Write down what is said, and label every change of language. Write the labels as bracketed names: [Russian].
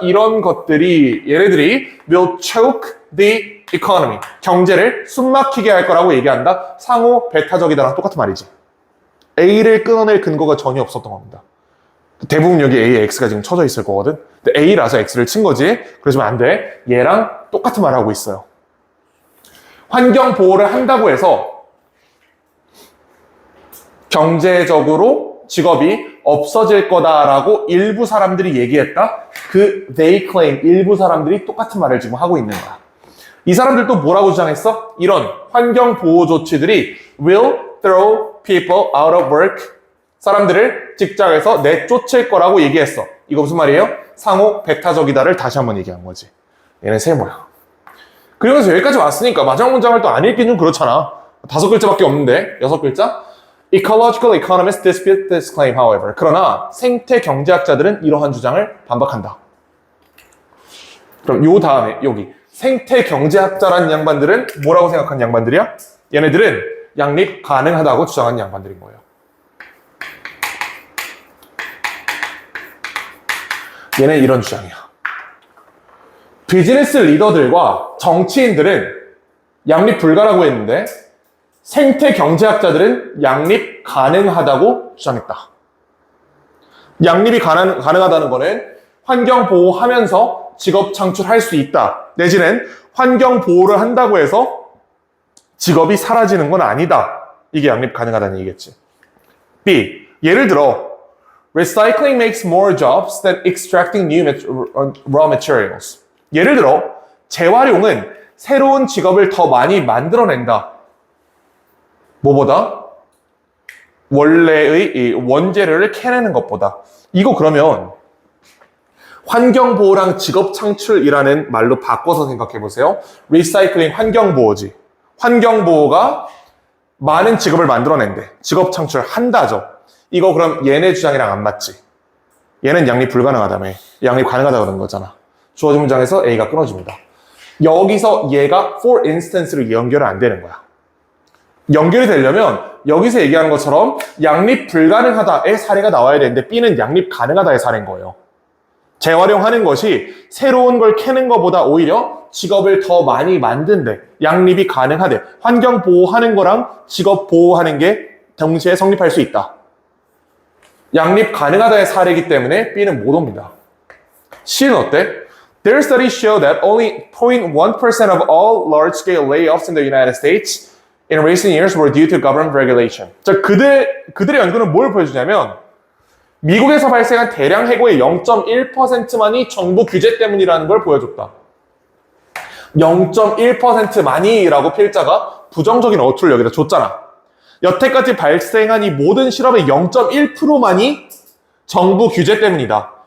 [Korean] 이런 것들이 얘네들이 [English] will choke the economy. [Korean] 경제를 숨막히게 할 거라고 얘기한다. 상호 배타적이다랑 똑같은 말이지. A를 끊어낼 근거가 전혀 없었던 겁니다. 대부분 여기 A에 X가 지금 쳐져 있을 거거든. 근데 A라서 X를 친 거지. 그러시면 안 돼. 얘랑 똑같은 말을 하고 있어요. 환경 보호를 한다고 해서 경제적으로 직업이 없어질 거다라고 일부 사람들이 얘기했다. 그 they claim 일부 사람들이 똑같은 말을 지금 하고 있는 거야. 이 사람들도 뭐라고 주장했어? 이런 환경 보호 조치들이 [English] will throw people out of work. [Korean] 사람들을 직장에서 내쫓을 거라고 얘기했어. 이거 무슨 말이에요? 상호 배타적이다를 다시 한번 얘기한 거지. 얘는 세모야. 그러면서 여기까지 왔으니까 마지막 문장을 또 안 읽긴 좀 그렇잖아. 5글자밖에 없는데 6글자? [English] Ecological economists dispute this claim, however. [Korean] 그러나 생태 경제학자들은 이러한 주장을 반박한다. 그럼 요 다음에 여기 생태 경제학자라는 양반들은 뭐라고 생각한 양반들이야? 얘네들은 양립 가능하다고 주장한 양반들인 거예요. 얘는 이런 주장이야. 비즈니스 리더들과 정치인들은 양립 불가라고 했는데 생태 경제학자들은 양립 가능하다고 주장했다. 양립이 가능하다는 거는 환경 보호하면서 직업 창출할 수 있다. 내지는 환경 보호를 한다고 해서 직업이 사라지는 건 아니다. 이게 양립 가능하다는 얘기겠지. B. 예를 들어 [English] Recycling makes more jobs than extracting new raw materials. [Korean] 예를 들어 재활용은 새로운 직업을 더 많이 만들어낸다. 뭐보다? 원래의 이 원재료를 캐내는 것보다. 이거 그러면 환경보호랑 직업창출이라는 말로 바꿔서 생각해보세요. 리사이클링 환경보호지. 환경보호가 많은 직업을 만들어낸대. 직업창출한다죠. 이거 그럼 얘네 주장이랑 안 맞지. 얘는 양립 불가능하다며. 양립 가능하다 그런 거잖아. 주어진 문장에서 A가 끊어집니다. 여기서 얘가 for instance로 연결이 안 되는 거야. 연결이 되려면 여기서 얘기하는 것처럼 양립 불가능하다의 사례가 나와야 되는데 B는 양립 가능하다의 사례인 거예요. 재활용하는 것이 새로운 걸 캐는 것보다 오히려 직업을 더 많이 만든대. 양립이 가능하대. 환경 보호하는 거랑 직업 보호하는 게 동시에 성립할 수 있다. 양립 가능하다의 사례이기 때문에 B는 못 옵니다. C는 어때? [English] Their studies show that only 0.1% of all large-scale layoffs in the United States in recent years were due to government regulation. [Korean] 자, 그들의 연구는 뭘 보여주냐면 미국에서 발생한 대량 해고의 0.1%만이 정부 규제 때문이라는 걸 보여줬다. 0.1%만이라고 필자가 부정적인 어투를 여기다 줬잖아. 여태까지 발생한 이 모든 실험의 0.1%만이 정부 규제 때문이다.